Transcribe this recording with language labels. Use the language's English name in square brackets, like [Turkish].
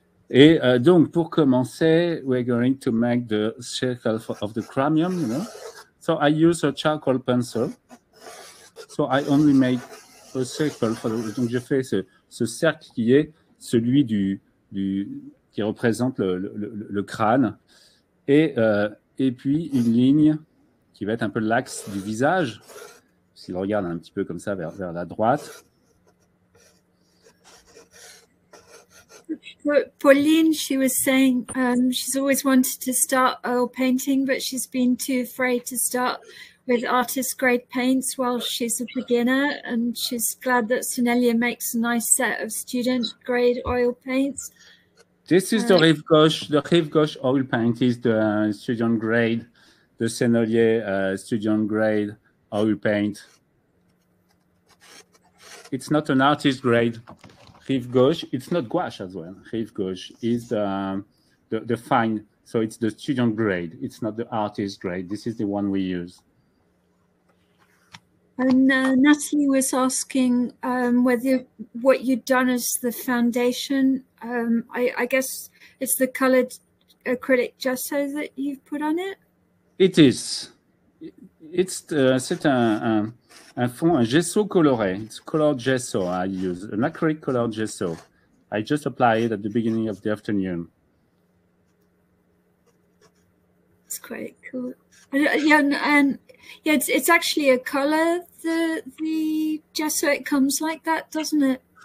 [French] Et donc, pour commencer, [English] we're going to make the circle of the chromium, you know. So I use a charcoal pencil. So I only make a circle. [French] Donc, je fais ce cercle qui est celui qui représente le crâne. Et puis, une ligne qui va être un peu l'axe du visage. S'il regarde un petit peu comme ça vers la droite. [English] Pauline, she was saying she's always wanted to start oil painting, but she's been too afraid to start with artist grade paints while she's a beginner, and she's glad that Sennelier makes a nice set of student grade oil paints. This is the Rive Gauche. The Rive Gauche oil paint is the student grade, the Sennelier student grade oil paint. It's not an artist grade. Rive Gauche, it's not gouache as well. Rive Gauche is the fine, so it's the student grade. It's not the artist grade. This is the one we use. And Natalie was asking whether what you'd done as the foundation. I guess it's the colored acrylic gesso that you've put on it? It is. [French] C'est un fond, un gesso coloré. [English] It's colored gesso I use, an acrylic colored gesso. I just applied it at the beginning of the afternoon. It's quite cool. Yeah, and yeah, it's actually a color. The gesso, it comes like that, doesn't it?